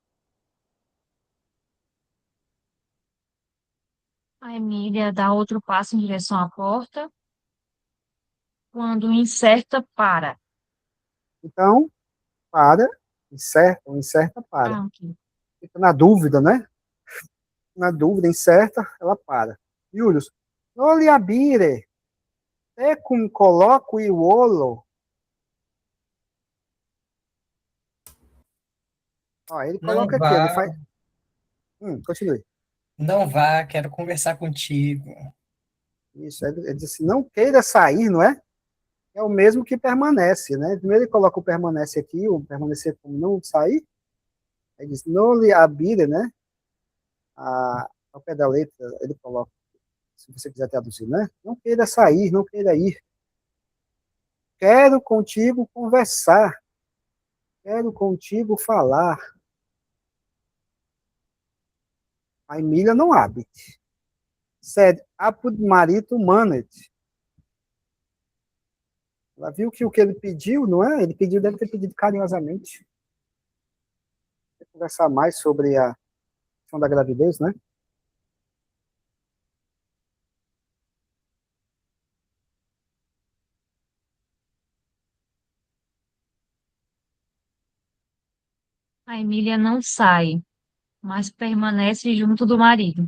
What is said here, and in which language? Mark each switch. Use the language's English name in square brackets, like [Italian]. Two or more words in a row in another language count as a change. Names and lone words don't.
[Portuguese] A Emília dá outro passo em direção à porta. Quando incerta, para. Então, para, incerta, para. Ah, ok. Fica na dúvida, né? Na dúvida, incerta, ela para. [Latin] Julius, noli abire, tecum colloqui volo. [Portuguese] Ó, ele Não coloca aqui, ele vá, faz. Continue. não vá, quero conversar contigo. Isso, ele diz assim, não queira sair, não é? É o mesmo que permanece, né? Primeiro ele coloca o permanece aqui, o permanecer como não sair. Aí diz, [Latin] noli abire, [Portuguese] né? Ao pé da letra, ele coloca, se você quiser traduzir, né? Não queira sair, não queira ir. Quero contigo conversar. Quero contigo falar. A Emília não abre. [Latin] Sed apud maritum manet. [Portuguese] Ela viu que o que ele pediu, não é? Ele pediu, deve ter pedido carinhosamente. Vou conversar mais sobre a questão da gravidez, né? A Emília não sai, mas permanece junto do marido.